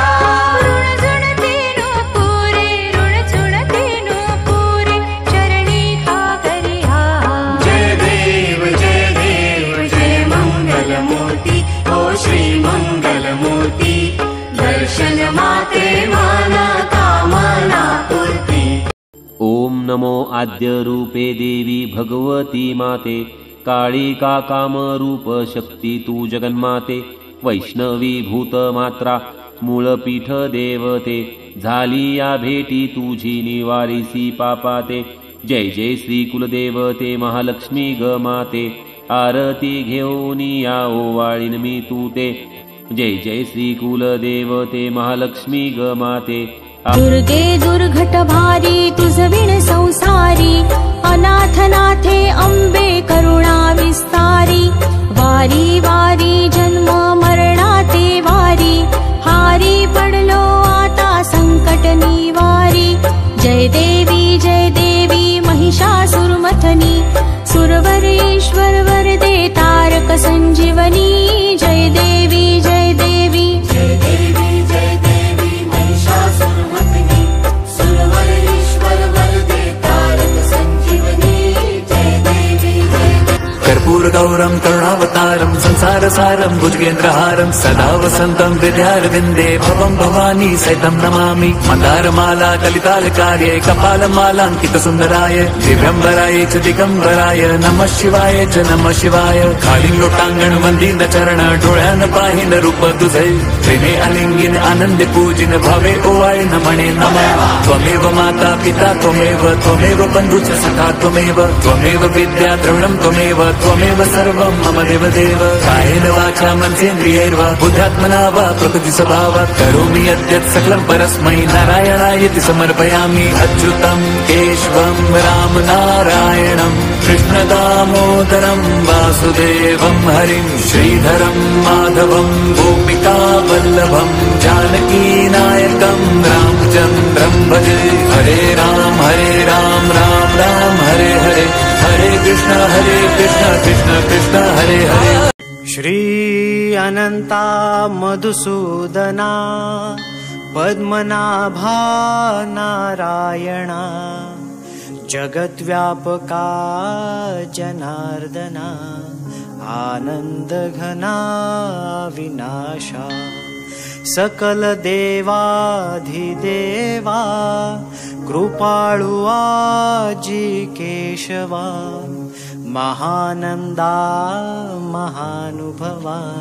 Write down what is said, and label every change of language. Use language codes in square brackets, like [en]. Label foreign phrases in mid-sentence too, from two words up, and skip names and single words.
[mr] ऋण झुणते नुपुरे चरणी का करिया जय देव जय मंगलमूर्ती ओ श्री मंगलमूर्ती दर्शन माते मन कामना पूर्ती। ओम नमो आद्य रूपे देवी भगवती माते काळिका कामरूप शक्ती तू जगन्माते वैष्णवी भूतमात्रा मूळपीठ देवते झाली या भेटी तुझी निवारिसी पापाते जय जय श्री कुलदेवते महालक्ष्मी ग माते आरती घेऊन या ओवाळीन मी तूते जय जय श्री कुलदेवते महालक्ष्मी ग माते दुर्गे दुर्घट भारी तुझ विण संसारी अनाथनाथे अंबे करुणा विस्तारी वारी वारी जन्म मरणाते वारी हारी पडलो आता संकट निवारी जय देवी महिषासुरमथनी सुरवर ईश्वर वरदे तारक संजीवनी जय देवी जय देवी महिषासुरमर्दिनी सुरवर ईश्वर वरदे तारक संजीवनी जय देवी [sa] कर्पूर गौरम करुणावतारम संसार सारम भुजगेन्द्रहारम सदा वसंतम हृदयारविंदे भवं भवानी सहितं नमामि मंदारमाला कलितालकार्ये कपालमालांकित सुंदराय दिव्यंबराय च दिगंबराय नमः शिवाय च नमः शिवाय [mr] खाली लोटांगण वंदीन चरण डोळ्यान पाहिन रूप तुझे प्रेमे आलिंगिन आनंद पूजिन भावे ओवाळीन म्हणे नमः [sa] त्वमेव माता पिता त्वमेव बंधुच सखा त्वमेव विद्या द्रविणं त्वमेव सर्वं मम देवदेव कायेन वाचा मनसेन्द्रियैर्वा बुद्ध्यात्मना वा प्रकृति स्वभावात् करोमि यद्यत् सकलं परस्मै नारायणायेति समर्पयामि अच्युतं केशवं राम नारायणं कृष्णदामोदरं वासुदेवं हरिं श्रीधरं माधवं गोपिका वल्लभं जानकीनायकं रामचन्द्रं भजे हरे राम राम राम हरे हरे हरे कृष्ण कृष्ण कृष्ण हरे हरे। [mr] श्री अनंता मधुसूदना पद्मनाभा नारायणा जगद्व्यापका जनार्दना आनंदघना विनाशा सकल देवाधिदेवा कृपाळु आजी केशवा महानंदा महानुभवा